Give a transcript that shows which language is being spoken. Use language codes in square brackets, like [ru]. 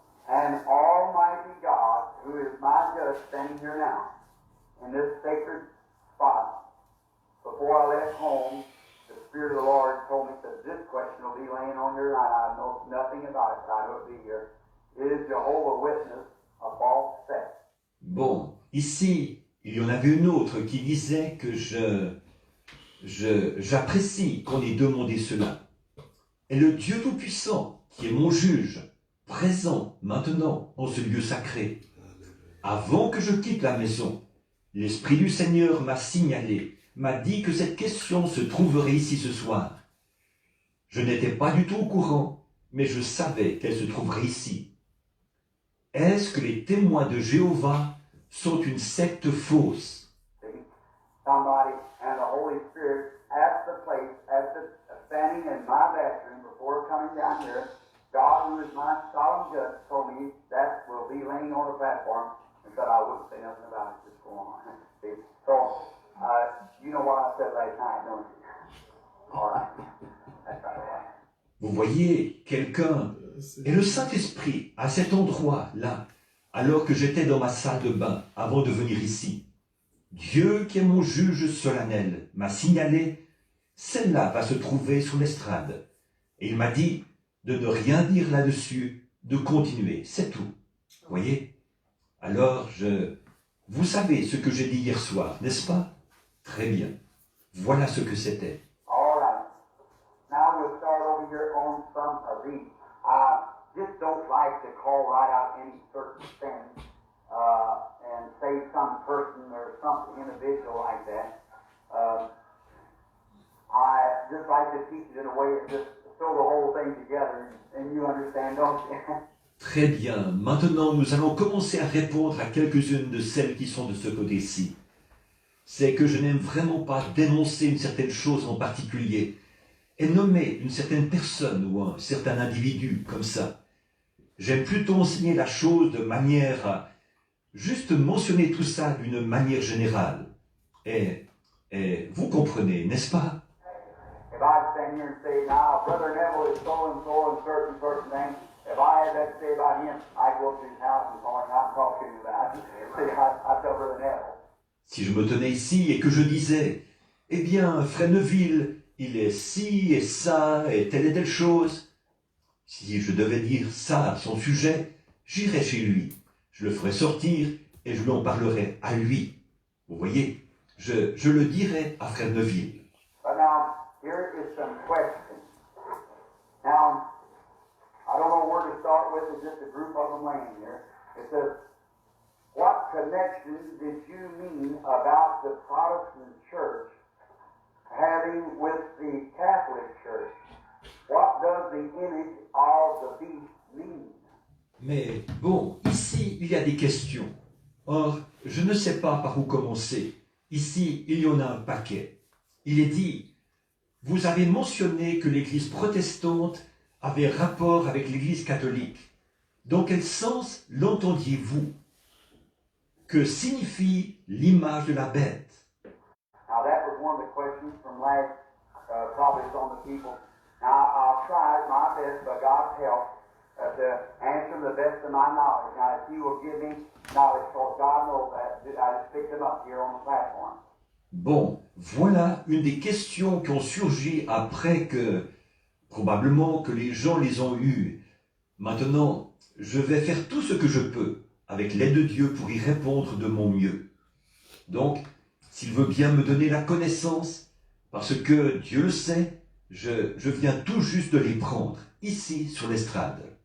[en] And Almighty God, who is my judge standing here now, in this sacred spot, before I left home, the Spirit of the Lord told me that this question will be laying on your line. I know nothing about it, but I know it'll be here. Is Jehovah Witness a false sect? [fr] Bon, ici, il y en avait une autre qui disait que j'apprécie qu'on ait demandé cela. Et le Dieu Tout-Puissant, qui est mon juge, présent maintenant en ce lieu sacré, avant que je quitte la maison, l'Esprit du Seigneur m'a signalé, m'a dit que cette question se trouverait ici ce soir. Je n'étais pas du tout au courant, mais je savais qu'elle se trouverait ici. Est-ce que les témoins de Jéhovah sont une secte fausse? [en] Somebody and the Holy Spirit at the place, standing in my bathroom before coming down here, God, who is my solemn judge, told me that will be laying on the platform and said I wouldn't say nothing about it. Just go on. See? So, you know what I said last night, don't you? All right. That's right. [fr] Vous voyez, quelqu'un et le Saint-Esprit à cet endroit-là, alors que j'étais dans ma salle de bain avant de venir ici. Dieu, qui est mon juge solennel, m'a signalé, celle-là va se trouver sur l'estrade. Et il m'a dit de ne rien dire là-dessus, de continuer, c'est tout. Voyez? Alors, vous savez ce que j'ai dit hier soir, n'est-ce pas? Très bien. Voilà ce que c'était. [en] All right. Now we'll start over here on some of these. I just don't like to call right out any certain sin and say some person or some individual like that. I just like to teach it in a way that just throw the whole thing together, and you understand, don't you? [fr] Très bien. Maintenant, nous allons commencer à répondre à quelques-unes de celles qui sont de ce côté-ci. C'est que je n'aime vraiment pas dénoncer une certaine chose en particulier et nommer une certaine personne ou un certain individu comme ça. J'aime plutôt enseigner la chose de manière à juste mentionner tout ça d'une manière générale. Et vous comprenez, n'est-ce pas? [en] If I stand here and say, now, Brother Neville is so and certain thing, if I had that to say about him, I'd go up to his house and call him out and talk to him about it. See, I tell Brother Neville. [fr] Si je me tenais ici et que je disais, eh bien, Fresneville, il est ci et ça et telle chose, si je devais dire ça à son sujet, j'irais chez lui, je le ferais sortir et je lui en parlerais à lui. Vous voyez, je le dirais à Fresneville. [en] But now, here is some questions. Now, I don't know where to start with, it's just a group of them laying here. It says, what connection did you mean about the Protestant church having with the Catholic church? What does the image of the beast mean? [fr] Mais bon, ici, il y a des questions. Or, je ne sais pas par où commencer. Ici, il y en a un paquet. Il est dit, vous avez mentionné que l'Église protestante avait rapport avec l'Église catholique. Dans quel sens l'entendiez-vous? Que signifie l'image de la bête? [en] Now that was one of the questions from last, probably some of the people. Now I'll try my best by God's help to answer them the best of my knowledge. Now if you will give me knowledge, because God knows that, I just picked them up here on the platform. [fr] Bon, voilà une des questions qui ont surgi après que, probablement que les gens les ont eues. Maintenant, je vais faire tout ce que je peux, avec l'aide de Dieu, pour y répondre de mon mieux. Donc, s'il veut bien me donner la connaissance, parce que Dieu le sait, je viens tout juste de les prendre, ici, sur l'estrade.